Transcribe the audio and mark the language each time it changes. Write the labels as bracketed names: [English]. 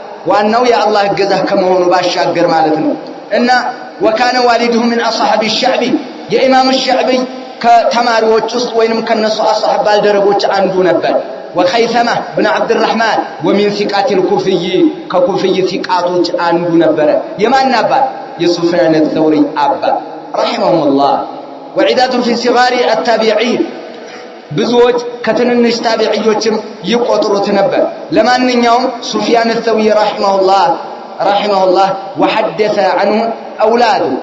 [Amharic] ዋናው የአላህ እገዛ ከመሆኑ ባሻገር ማለት ነው። እና [Arabic] وكان والده من اصحاب الشعبي [Amharic] የኢማም الشعبي ከተማሪዎች ውስጥ ወይንም ከነሱ አصحاب ባልደረቦች አንዱ ነበር። [Arabic] وخيثمة بن عبد الرحمن ومن ثقات الكوفي [Amharic] ከኩፍይ ثقاتዎች አንዱ ነበር። የማን አባት? የሱፊያን الثوري አባት [Arabic] رحمه الله. وعداد في صغار التابعين [Amharic] ብዙዎች ከትንንሽ ታቢዒዎችም ይቆጥሩት ነበር። ለማንኛውም ሱፊያን الثوري [Arabic] رحمه الله وحدث عنه اولاد